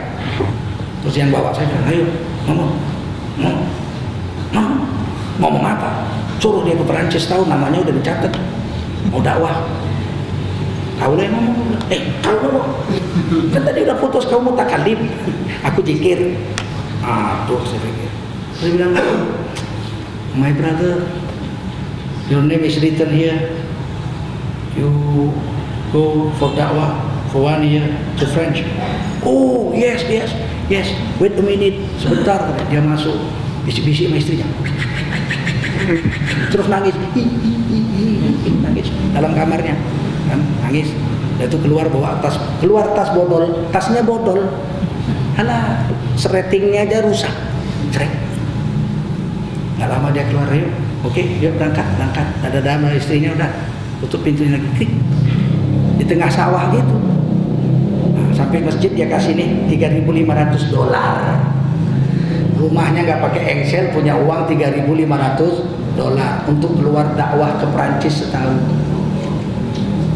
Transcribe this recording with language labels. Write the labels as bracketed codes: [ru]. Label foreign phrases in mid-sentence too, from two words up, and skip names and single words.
[id] Terus yang bawa saya bilang, ayo ngomong apa? Suruh dia ke Perancis setahun, namanya udah dicatat, mau dakwah. Kau lah yang ngomong, kau kan tadi udah putus, kau mau takalim. Aku jikir. Tuh saya pikir. Saya bilang, [en] my brother, your name is written here. You go for dakwah for 1 year to French. Oh yes. Wait a minute, [id] sebentar. Dia masuk, bisik-bisik sama istrinya. Terus nangis dalam kamarnya, kan, nangis. Dia tuh keluar tas bodol, tasnya bodol. Alah, seratingnya aja rusak. Cerek. Nggak lama dia keluar, yuk. Oke, yuk berangkat. Ada dama istrinya, udah tutup pintunya lagi. Klik. Di tengah sawah gitu. Nah, sampai masjid dia kasih nih $3.500. Rumahnya nggak pakai engsel, punya uang $3.500 untuk keluar dakwah ke Perancis setahun.